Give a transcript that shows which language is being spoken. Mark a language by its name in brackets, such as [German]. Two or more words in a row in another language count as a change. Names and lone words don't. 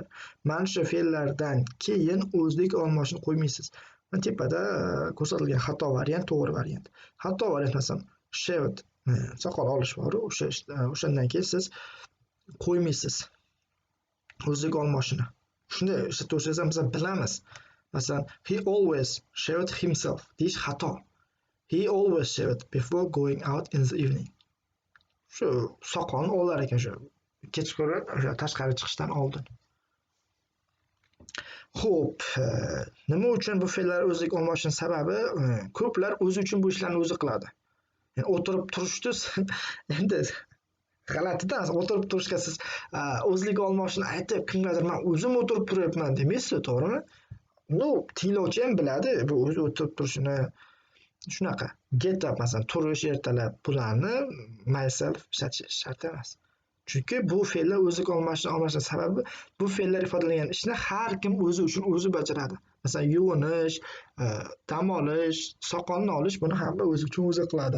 [Uzbek] Mana shu fe'llardan keyin o'zlik olmoshni qo'ymaysiz. Mana tepada ko'rsatilgan xato variant, to'g'ri variant. Xato variant masalan shaved soqol olish bor. O'shandan keyin siz qo'ymaysiz o'zlik olmoshini. Shunday ishlatsangiz ham biz bilamiz. Masalan, [English] he always shaved himself [Uzbek] deyish xato. [English] He always shaved before going out in the evening. [Uzbek] Shu soqolni olar ekan shu kechqurun o'sha tashqari chiqishdan oldin. Xo'p, nima uchun bu fe'llar o'zlik olmoshining sababi? Ko'plar o'zi uchun bu ishlarni o'zi qiladi. Ya'ni o'tirib turishdi endi g'alatida, o'tirib turishga siz o'zlik olmoshini aytib kimgadir men o'zim o'tirib turyapman demaysiz, to'g'rimi? Tinglovchi ham biladi bu o'zi o'tirib turishini. Shunaqa [English] get up [Uzbek] masalan turish, ertalab bularni myself ishlatish shart emas. Chunki bu fe'llar o'zlik olmoshning sababi bu fe'llar ifodalangan ishni har kim o'zi uchun o'zi bajaradi. Masalan, yuvinish, dam olish, soqolni olish buni hamma o'zi uchun o'zi qiladi.